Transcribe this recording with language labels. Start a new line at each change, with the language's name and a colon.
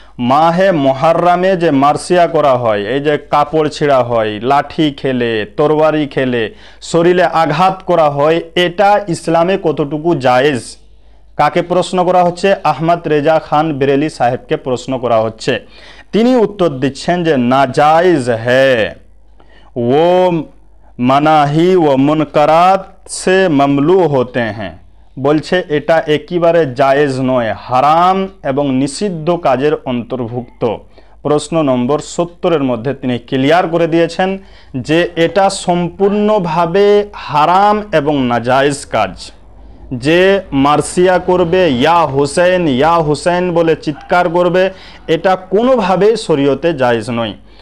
Bangla: মাহে মুহররমে যে মারসিয়া করা হয়, এই যে কাপড় ছিঁড়া হয়, লাঠি খেলে, তরবারি খেলে, শরীরে আঘাত করা হয়, এটা ইসলামে কতটুকু জায়েজ। কাকে প্রশ্ন করা হচ্ছে? আহমদ রেজা খান বেরেলি সাহেবকে প্রশ্ন করা হচ্ছে। তিনি উত্তর দিচ্ছেন যে
Hindi: নাজায়েজ হ্যায়, वो मनाही व मुनकरात से ममलू होते हैं।
Bangla: বলছে এটা একেবারে জায়েজ নয়, হারাম এবং নিষিদ্ধ কাজের অন্তর্ভুক্ত। প্রশ্ন নম্বর 70-এর মধ্যে তিনি ক্লিয়ার করে দিয়েছেন যে এটা সম্পূর্ণভাবে হারাম এবং নাজায়েজ কাজ। যে মারসিয়া করবে, ইয়া হুসেন বলে চিৎকার করবে, এটা কোনোভাবেই শরীয়তে জায়েজ নয়।